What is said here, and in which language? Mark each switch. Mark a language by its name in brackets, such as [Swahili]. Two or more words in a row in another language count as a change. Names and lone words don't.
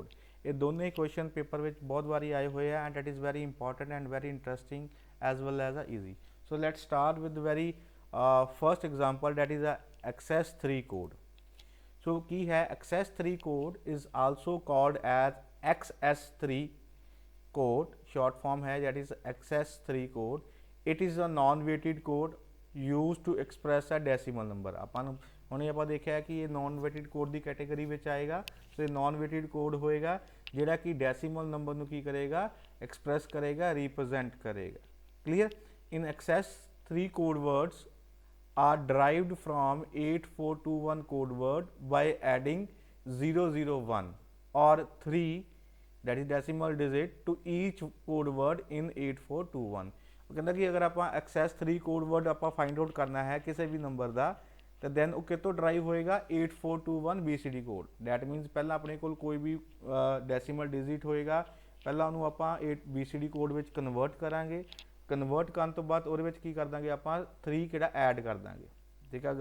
[Punjabi] ਇਹ ਦੋਨੇ ਕੁਐਸਚਨ ਪੇਪਰ ਵਿੱਚ ਬਹੁਤ ਵਾਰੀ ਆਏ ਹੋਏ ਆ, [English] and it is very important and very interesting as well as a easy. So let's start with very first example that is a excess 3 code. [Punjabi] ਸੋ ਕੀ ਹੈ [English] excess 3 code is also called as XS3 code, short form है that is XS3 code. It is a non-weighted code used to express a decimal number। [Punjabi] ਆਪਾਂ ਨੂੰ ਹੁਣੇ ਆਪਾਂ ਦੇਖਿਆ ਕਿ ਇਹ [English] non weighted code [Punjabi] ਦੀ ਕੈਟੇਗਰੀ ਵਿੱਚ ਆਏਗਾ। ਸੋ ਇਹ [English] non weighted code [Punjabi] ਹੋਏਗਾ ਜਿਹੜਾ ਕਿ ਡੈਸੀਮਲ ਨੰਬਰ ਨੂੰ ਕੀ ਕਰੇਗਾ, ਐਕਸਪ੍ਰੈਸ ਕਰੇਗਾ, ਰਿਪਰੈਜ਼ੈਂਟ ਕਰੇਗਾ। ਕਲੀਅਰ। [English] ਇਨ XS3 code words are derived from 8421 code word by adding 001 or 3, that is decimal digit, to each code word in 8421। [Punjabi] ਉਹ ਕਹਿੰਦਾ ਕਿ ਅਗਰ ਆਪਾਂ ਐਕਸੈਸ 3 ਕੋਡ ਵਰਡ ਆਪਾਂ ਫਾਈਂਡ ਆਊਟ ਕਰਨਾ ਹੈ ਕਿਸੇ ਵੀ ਨੰਬਰ ਦਾ, ਤਾਂ ਦੈਨ ਉਹ ਕਿਤੋਂ ਡਰਾਈਵ ਹੋਏਗਾ 8421 BCD ਕੋਡ। [English] that means [Punjabi] ਪਹਿਲਾਂ ਆਪਣੇ ਕੋਲ ਕੋਈ ਵੀ ਡੈਸੀਮਲ ਡਿਜਿਟ ਹੋਏਗਾ, ਪਹਿਲਾਂ ਉਹਨੂੰ ਆਪਾਂ BCD ਕੋਡ ਵਿੱਚ ਕਨਵਰਟ ਕਰਾਂਗੇ, ਕਨਵਰਟ ਕਰਨ ਤੋਂ ਬਾਅਦ ਉਹਦੇ ਵਿੱਚ ਕੀ ਕਰ ਦਾਂਗੇ ਆਪਾਂ 3 ਕਿਹੜਾ ਐਡ ਕਰ ਦਾਂਗੇ, ਠੀਕ ਹੈ।